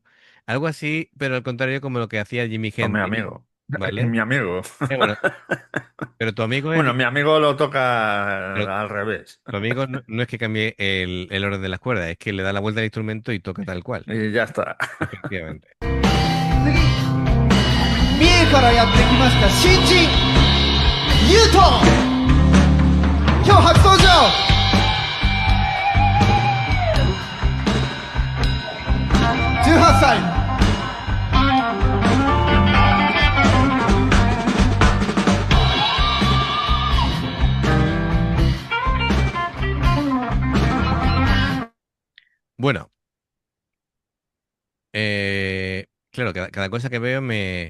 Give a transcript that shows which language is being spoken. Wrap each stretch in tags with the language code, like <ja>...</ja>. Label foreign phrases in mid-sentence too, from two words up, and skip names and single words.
<es>Algo así, pero al contrario como lo que hacía Jimi Con mi Hendrix, amigo. ¿vale? Mi amigo. Bueno, pero tu amigo es, Bueno, mi amigo lo pero toca al revés. tu amigo no es que cambie el orden de las cuerdas, es que le da la vuelta al instrumento y toca tal cual. Y ya está. Efectivamente.</es> <ja>次三重からやってきました新人ゆうと今日初登場18歳</ja> <es>Bueno, claro, cada cosa que veo me...</es>